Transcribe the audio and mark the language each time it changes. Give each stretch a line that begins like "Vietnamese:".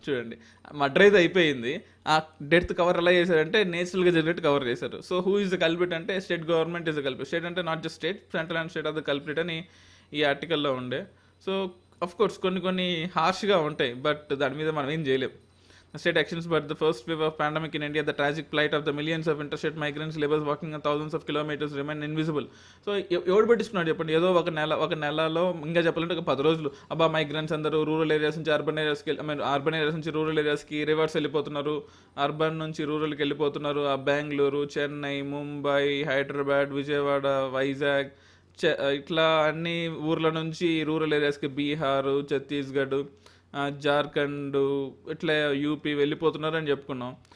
Telugu: చూడండి, మర్డర్ అయితే అయిపోయింది, ఆ డెత్ కవర్ ఎలా చేశారంటే నేచురల్గా జరిగినట్టు కవర్ చేశారు.
English: So who is the culprit అంటే state government is the culprit. State అంటే not just state, central and state of the culprit
Telugu: అని ఈ ఆర్టికల్లో ఉండే. సో అఫ్ కోర్స్ కొన్ని హార్ష్గా ఉంటాయి, బట్ దాని మీద మనం ఏం చేయలేం.
English: State actions, but the first wave of pandemic in India, the tragic plight of the millions of interstate migrants, laborers walking thousands of kilometers remain invisible.
Telugu: So ఎవడు పట్టించుకున్నాడు చెప్పండి? ఏదో ఒక నెలలో ఇంకా చెప్పాలంటే ఒక 10 రోజులు అబ్బా మైగ్రెంట్స్ అందరూ రూరల్ ఏరియాస్ నుంచి అర్బన్ ఏరియాస్కి, అర్బన్ ఏరియాస్ నుంచి రూరల్ ఏరియాస్కి రివర్స్ వెళ్ళిపోతున్నారు, అర్బన్ నుంచి రూరల్కి వెళ్ళిపోతున్నారు. ఆ బెంగళూరు, చెన్నై, ముంబై, హైదరాబాద్, విజయవాడ, వైజాగ్, ఇట్లా అన్ని ఊర్ల నుంచి రూరల్ ఏరియాస్కి బీహార్, ఛత్తీస్గఢ్, జార్ఖండ్, ఇట్లా యూపీ వెళ్ళిపోతున్నారు అని చెప్పుకున్నాం.